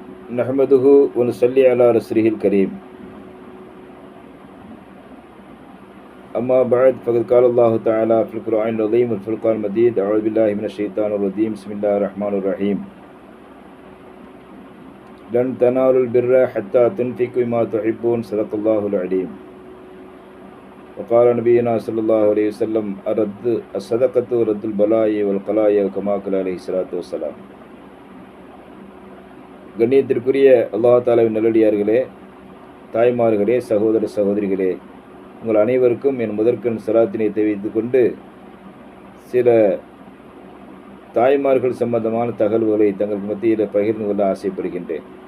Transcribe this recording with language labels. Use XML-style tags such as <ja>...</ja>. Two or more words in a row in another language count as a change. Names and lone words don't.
<ar>نحمده ونصلي على رسوله الكريم أما بعد فقد قال الله تعالى في القرآن العظيم والفرقان المجيد أعوذ بالله من الشيطان الرجيم بسم الله الرحمن الرحيم لن تنالوا البر حتى تنفقوا مما تحبون صدق الله العليم وقال نبينا صلى الله عليه وسلم الصدقة رد البلاء والقلاء كما قال عليه الصلاة والسلام.</ar> <ta>கண்ணியத்திற்குரிய அல்லாஹ் தஆலாவின் நல்லடியார்களே, தாய்மார்களே, சகோதர சகோதரிகளே, உங்கள் அனைவருக்கும் என் முதற்கண் சலாத்தினை தெரிவித்துக் கொண்டு சில தாய்மார்கள் சம்பந்தமான தகவல்களை தங்கள் மத்தியில் பகிர்ந்து கொள்ள ஆசைப்படுகின்றேன்.</ta>